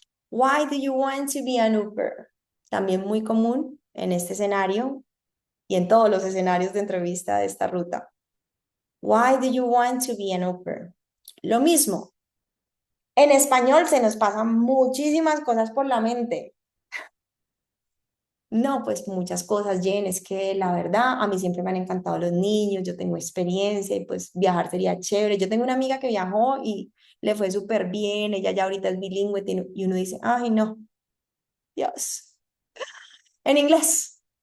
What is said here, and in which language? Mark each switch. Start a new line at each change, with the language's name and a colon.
English: Why do you want to be an Uber?
Spanish: También muy común en este escenario y en todos los escenarios de entrevista de esta ruta.
English: Why do you want to be an Uber?
Spanish: Lo mismo. En español se nos pasan muchísimas cosas por la mente. No, pues muchas cosas, Jen, es que la verdad, a mí siempre me han encantado los niños, yo tengo experiencia y pues viajar sería chévere. Yo tengo una amiga que viajó y le fue súper bien, ella ya ahorita es bilingüe y uno dice, ay no, Dios, en inglés.